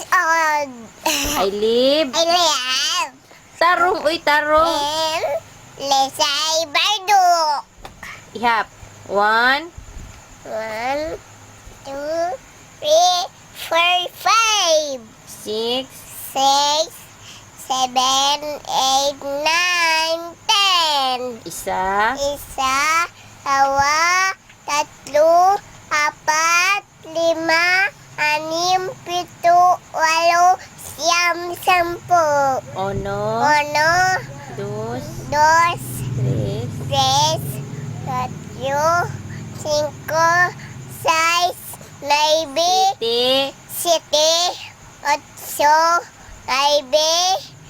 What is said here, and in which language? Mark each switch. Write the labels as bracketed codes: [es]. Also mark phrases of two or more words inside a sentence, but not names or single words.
[en] abroad. I live. I live [hil] Tarong, uy, tarong. [en] in Lesay Bardo. [hil] Ihap. 1, [en] 1, 2, 3, 4, 5, 6, 6, 7, 8, 9, 10. [tl] isa, Isa, dalawa, tatlo, apat, lima, anim, pito, walo, siyam, sampu. [es] ono, Uno, dos, dos, tres, tres, tatlo, cinco, seis, nueve, sete, siete, ocho, nueve,